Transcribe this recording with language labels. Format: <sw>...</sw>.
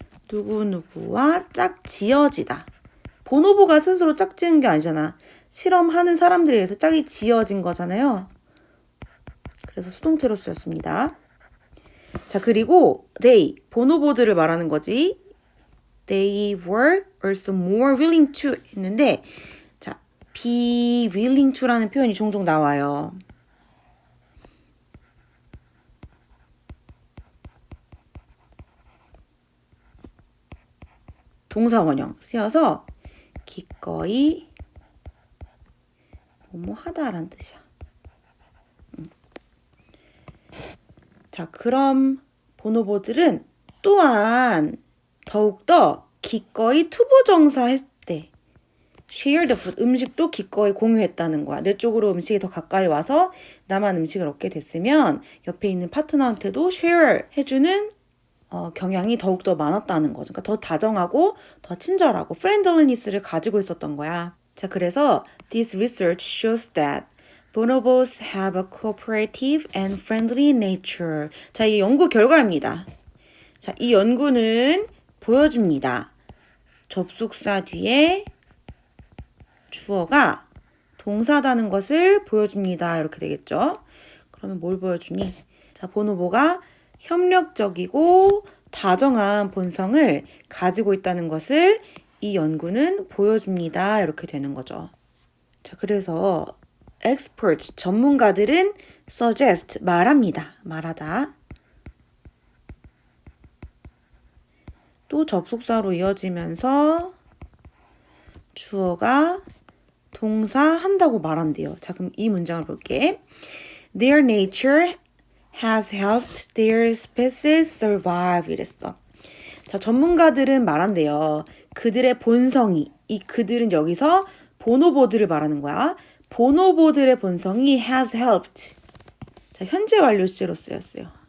<ko>누구누구와 짝지어지다. 보노보가 스스로 짝지은 게 아니잖아. 실험하는 사람들에 의해서 짝이 지어진 거잖아요. 그래서 수동태로 쓰였습니다. 자, 그리고 they, 보노보들을 말하는 거지.</ko> <en>They were also more willing to</en> <ko>했는데 자,</ko> <en>be willing to</en> <ko>라는 표현이 종종 나와요. 동사 원형 쓰여서 기꺼이 뭐뭐 하다라는 뜻이야. 자, 그럼 보노보들은 또한 더욱더 기꺼이 투부정사 했대.</ko> <en>share the food,</en> <ko>음식도 기꺼이 공유했다는 거야. 내 쪽으로 음식이 더 가까이 와서 나만 음식을 얻게 됐으면 옆에 있는 파트너한테도 share 해주는 경향이 더욱더 많았다는 거죠. 그러니까 더 다정하고 더 친절하고 friendliness를 가지고 있었던 거야. 자, 그래서</ko> <en>this research shows that bonobos have a cooperative and friendly nature.</en> <ko>자, 이 연구 결과입니다. 자, 이 연구는 보여줍니다. 접속사 뒤에 주어가 동사다는 것을 보여줍니다. 이렇게 되겠죠. 그러면 뭘 보여주니? 자, 보노보가 협력적이고 다정한 본성을 가지고 있다는 것을 이 연구는 보여줍니다. 이렇게 되는 거죠. 자, 그래서 experts, 전문가들은 suggest, 말합니다. 말하다. 또 접속사로 이어지면서 주어가 동사 한다고 말한대요. 자, 그럼 이 문장을 볼게.</ko> <en>Their nature has helped their species survive</en> <ko>이랬어. 자, 전문가들은 말한대요. 그들의 본성이, 이 그들은 여기서 보노보들을 말하는 거야. 보노보들의 본성이</ko> <en>has helped.</en> <ko>자, 현재 완료 시제로 쓰였어요.</ko>